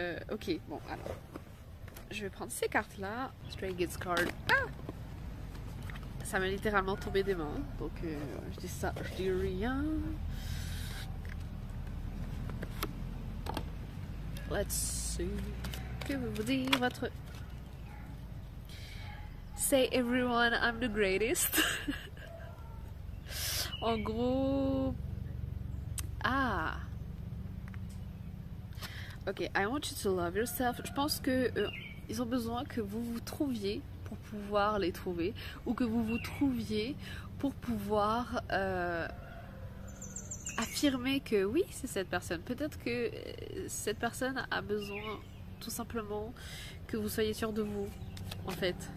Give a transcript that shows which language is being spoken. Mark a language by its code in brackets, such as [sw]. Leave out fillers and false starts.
[fr] Ok, bon alors. Je vais prendre ces cartes là. Stray Kids Card. Ah! Ça m'est littéralement tombé des mains. Donc je dis ça, je dis rien. [en] Let's see. [fr] Que veut vous dire votre [en] say everyone I'm the greatest. [fr] En gros... Ah. [en] Ok, I want you to love yourself. [fr] Je pense que ils ont besoin que vous vous trouviez pour pouvoir les trouver, ou que vous vous trouviez pour pouvoir affirmer que oui, c'est cette personne. Peut-être que cette personne a besoin tout simplement que vous soyez sûr de vous, en fait.